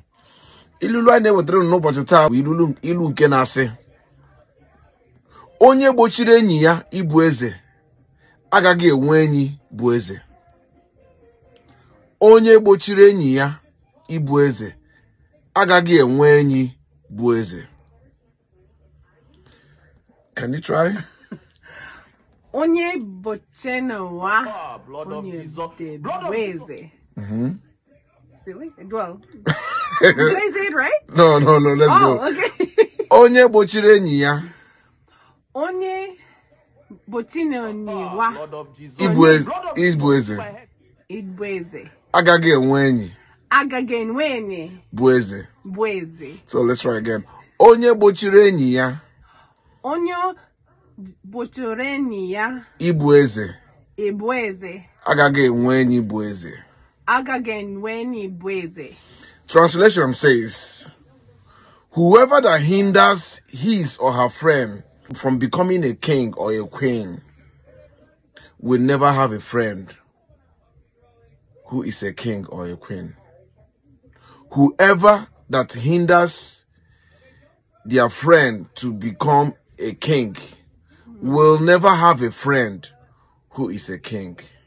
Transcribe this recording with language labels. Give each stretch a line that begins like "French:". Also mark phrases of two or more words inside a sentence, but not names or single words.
Igbo: Ilulu anyị na-ewetara n'ụbọchị taa bụ ilu nke na-asị: onye gbochiri enyi ya ịbụ eze agaghị enwe enyi bụ eze. Onye gbochiri enyi ya ịbụ eze agaghị enwe enyi bụ eze.
English: Can you try?
Igbo: Onye gbochiri n'ụwa onye bụ eze.
English: Really? Well, did I say it right? No, let's go. Okay.
Igbo: Onye gbochiri enyi ya. Onye gbochiri n'ụwa ịbụ eze. ịbụ eze. Agaghị enwe enyi. Agaghị enwe enyi bụ eze. bụ eze.
English: So let's try again.
Igbo: Onye gbochiri enyi ya. Onye gbochiri enyi ya ịbụ eze. ịbụ eze. Agaghị enwe enyi bụ eze. Agaghị enwe enyi bụ eze.
English: Translation says, whoever that hinders his or her friend from becoming a king or a queen will never have a friend who is a king or a queen. Whoever that hinders their friend to become a king will never have a friend who is a king.